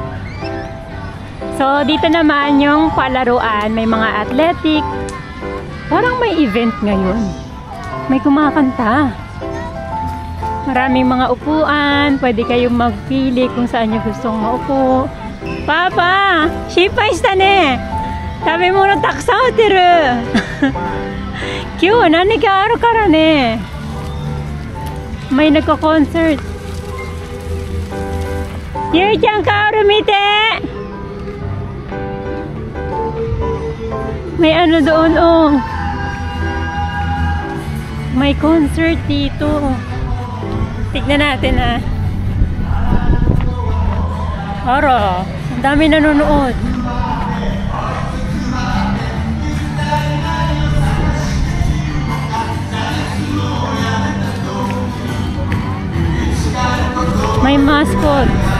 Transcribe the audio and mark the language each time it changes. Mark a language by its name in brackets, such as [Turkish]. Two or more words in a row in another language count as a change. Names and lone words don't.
[Filipino] So, dito naman yung palaruan. May mga athletic. Parang may event ngayon. May kumakanta. Maraming mga upuan. Pwede kayong magpili kung saan nyo gustong maupo. [Japanese] パパ、心配したね。食べ物たくさん売ってる。今日は何かあるからね。 [Filipino] may nagko-concert. ゆいちゃん、カオル見て。may ano doon, oh. may concert dito. Tignan natin, ah. Aro, ang dami nanonood. May mascot.